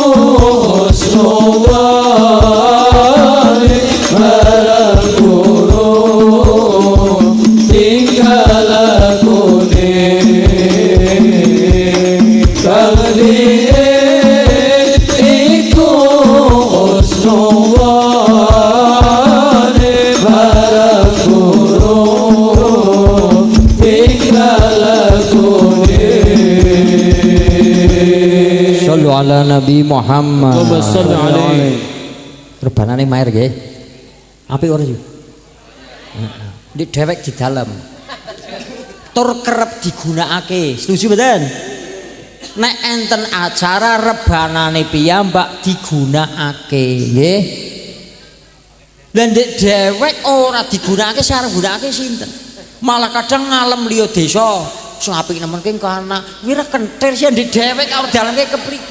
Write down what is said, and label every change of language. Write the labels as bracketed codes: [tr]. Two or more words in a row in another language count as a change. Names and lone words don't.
[jv] husnudane barang guru tinggal lakune kali iku husnudane barang guru tinggal lakune. [ar] صلوا على النبي محمد. اللهم صل عليه. [jv] Rebanane mair nggih. Apik ora iki? Di dhewek di dalam. Tur kerep digunakake. Setuju mboten? Nek enten acara rebanane piyambak digunakake, nggih. Lah ndek dhewek ora digunakake sareng gunakake sinten. Malah kadang ngalem liya desa sing apik nemen ki anak wira kentir sih ndek dhewek karo dalane kepriki.